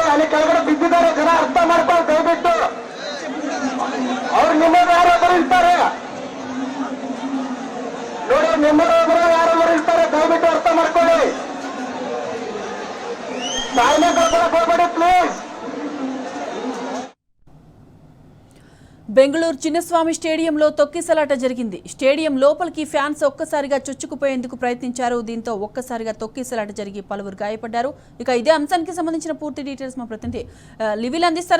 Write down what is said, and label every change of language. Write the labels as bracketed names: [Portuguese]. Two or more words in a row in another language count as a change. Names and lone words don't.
[Kannada] ಅಲ್ಲಿ ಕೆಳಗಡೆ ಬಿದ್ದಿದ್ದಾರೆ ಜನ, ಅರ್ಥ ಮಾಡ್ತಾರೆ ದಯವಿಟ್ಟು. ಅವ್ರು ನಿಮ್ಮದು ಯಾರೋ ಬರೀತಾರೆ ನೋಡಿ, ನಿಮ್ಮದು ಯಾರೋ ಬರೀತಾರೆ, ದಯವಿಟ್ಟು ಅರ್ಥ ಮಾಡ್ಕೊಳ್ಳಿ. ತಾಯಿನೇ ಕರ್ಕೊಳಕ್ ಹೋಗ್ಬೇಡಿ ಪ್ಲೀಸ್. [Telugu] బెంగళూరు చిన్నస్వామి స్టేడియంలో తొక్కిసలాట జరిగింది. స్టేడియం లోపలికి ఫ్యాన్స్ ఒక్కసారిగా చొచ్చుకుపోయేందుకు ప్రయత్నించారు. దీంతో ఒక్కసారిగా తొక్కిసలాట జరిగి పలువురు గాయపడ్డారు. ఇక ఇదే అంశానికి సంబంధించిన పూర్తి డీటెయిల్స్ మా ప్రతినిధి లివిల్ అందిస్తారు.